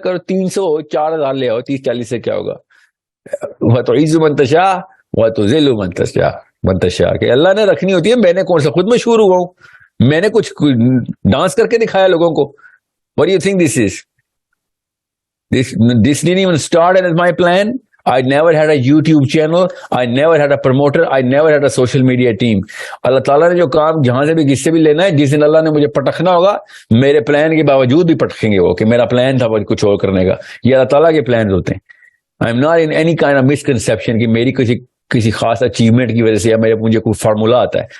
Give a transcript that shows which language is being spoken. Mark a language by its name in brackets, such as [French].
[Urdu] 300-4,000 لے آؤ, 30-40 سے کیا ہوگا. وہ تو عز منتشا وہ تو ذل منتشا کہ اللہ نے رکھنی ہوتی ہے. میں نے کون سا خود مشہور ہوا ہوں, میں نے کچھ ڈانس کر کے دکھایا لوگوں کو. [English] What do you think this is? This didn't even start as my plan. I never had a YouTube channel. I never had a promoter. I never had a social media team. [Urdu] اللہ تعالیٰ نے جو کام جہاں سے بھی کس سے بھی لینا ہے, جس دن اللہ نے مجھے پٹکنا ہوگا, میرے پلان کے باوجود بھی پٹکیں گے وہ, کہ میرا پلان تھا کچھ اور کرنے کا. یہ اللہ تعالیٰ کے پلانز ہوتے ہیں. [English] I am not in any kind of misconception [Urdu] کہ میری کسی خاص اچیومنٹ کی وجہ سے یا مجھے کوئی فارمولا آتا ہے.